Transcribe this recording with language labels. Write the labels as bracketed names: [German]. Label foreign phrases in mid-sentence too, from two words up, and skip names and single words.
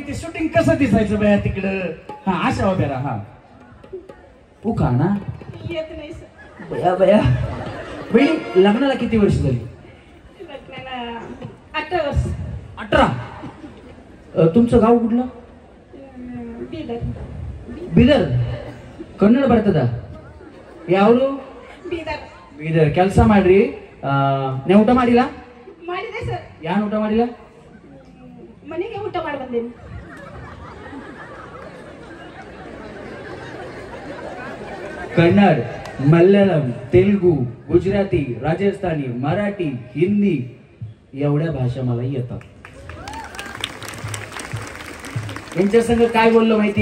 [Marathi] ते शूटिंग कसं दिसायचं बाया तिकडं. हा अशा उभ्या राहा. हा उखा ना येत नाही सर. बया बया. बहिणी लग्नाला किती वर्ष झाली? लग्नाला 18 वर्ष. 18. तुमचं गाव कुठलं? [Kannada] ಬೀದರ್. ಬೀದರ್. ಕನ್ನಡ ಬರ್ತದ? ಯಾವರು? ಬೀದರ್. ಬೀದರ್. ಕೆಲಸ ಮಾಡ್ರಿ. ನೀವು ಊಟ ಮಾಡಿಲ್ಲ? ಮಾಡಿದೆ ಸರ್. ಯಾರು ಊಟ ಮಾಡಿಲ್ಲ? ಮನೆಗೆ ಊಟ ಮಾಡಿ ಬಂದೇನೆ. [Marathi] कन्नड, मल्याळम, तेलुगू, गुजराती, राजस्थानी, मराठी, हिंदी एवढ्या भाषा मला येतात. यांच्या संग काय बोललो माहिती?